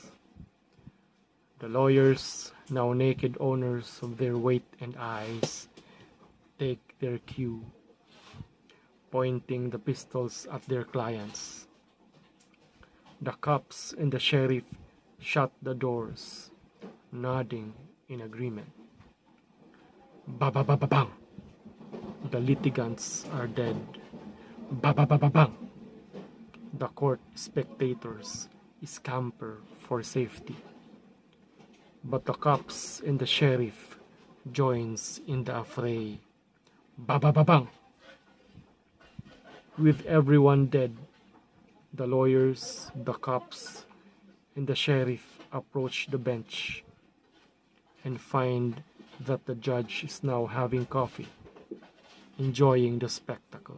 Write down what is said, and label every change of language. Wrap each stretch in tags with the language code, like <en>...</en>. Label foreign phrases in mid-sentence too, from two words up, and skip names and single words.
<en>The lawyers, now naked owners of their weight and eyes, take their cue, pointing the pistols at their clients. The cops and the sheriff shut the doors, nodding in agreement. Ba-ba-ba-ba-bang! The litigants are dead. Ba-ba-ba-ba-bang! The court spectators scamper for safety. But the cops and the sheriff joins in the affray. Ba-ba-ba-bang! With everyone dead, the lawyers, the cops, and the sheriff approach the bench and find that the judge is now having coffee, enjoying the spectacle.</en>